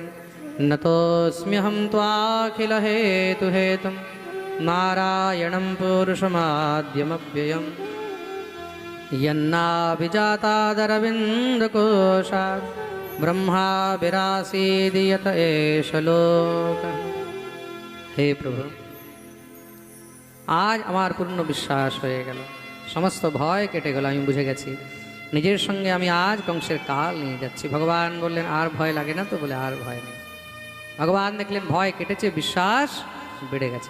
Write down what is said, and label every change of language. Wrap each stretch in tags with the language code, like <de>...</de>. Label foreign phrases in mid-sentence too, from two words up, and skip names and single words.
<sa>নতোস্ম্যহম ত্বাখিল হেতু হেতুম নারায়ণম পুরুষমাদ্যমব্যয়ম यन्नाभिजातादरविन्दकोशात् ब्रह्मा विरासीदियत एष लोक।</sa> <bn>হে প্রভু, আজ আমার পূর্ণ বিশ্বাস হয়ে গেল, সমস্ত ভয় কেটে গেল, আমি বুঝে গেছি নিজের সঙ্গে আমি আজ কংসের কাল নিয়ে যাচ্ছি। ভগবান বললেন আর ভয় লাগে না তো? বলে আর ভয় নেই। ভগবান দেখলেন ভয় কেটেছে, বিশ্বাস বেড়ে গেছে।</bn>